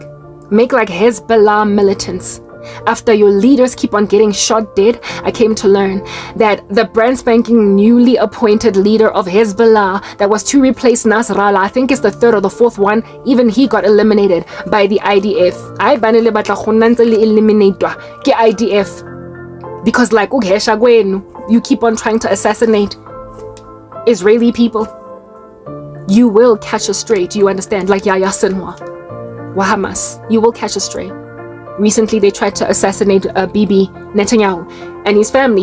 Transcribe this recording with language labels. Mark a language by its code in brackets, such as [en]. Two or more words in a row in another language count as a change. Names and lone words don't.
[en] Make like Hezbollah militants. After your leaders keep on getting shot dead, I came to learn that the brand spanking newly appointed leader of Hezbollah that was to replace Nasrallah, I think it's the third or the fourth one, even he got eliminated by the IDF. [tn] I banele batla khonantsele eliminatwa ke [en] IDF because like you keep on trying to assassinate Israeli people. You will catch a stray, do you understand? Like Yahya Sinwar, Hamas, you will catch a stray. Recently, they tried to assassinate Bibi Netanyahu and his family.